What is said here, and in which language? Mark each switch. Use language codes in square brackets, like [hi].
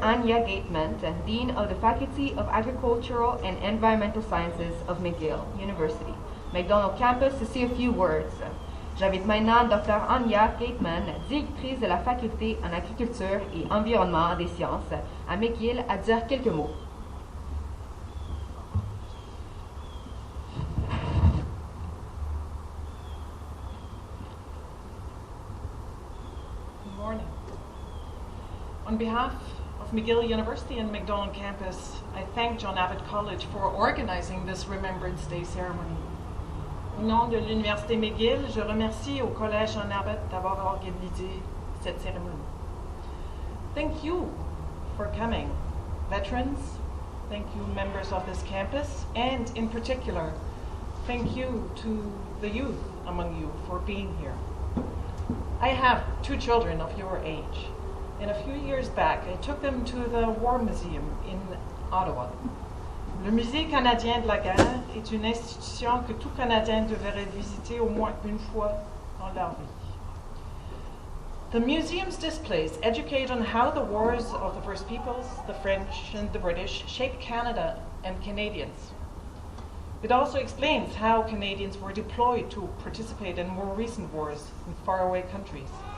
[en] Anya Gateman, Dean of the Faculty of Agricultural and Environmental Sciences of McGill University, McDonald Campus, to say a few words. [fr] J'invite maintenant Dr. Anya Gateman, directrice de la Faculté en Agriculture et Environnement des Sciences à McGill, à dire quelques mots. [en] On behalf of McGill University and McDonald Campus, I thank John Abbott College for organizing this Remembrance Day ceremony. [fr] Au nom de l'Université McGill, je remercie au Collège John Abbott d'avoir organisé cette cérémonie. [en] Thank you for coming, veterans. Thank you, members of this campus, and in particular, thank you to the youth among you for being here. I have 2 children of your age. And a few years back, I took them to the War Museum in Ottawa. [fr] Le Musée canadien de la guerre est une institution que tout Canadien devrait visiter au moins une fois dans leur vie. [en] The museum's displays educate on how the wars of the First Peoples, the French and the British, shaped Canada and Canadians. It also explains how Canadians were deployed to participate in more recent wars in faraway countries.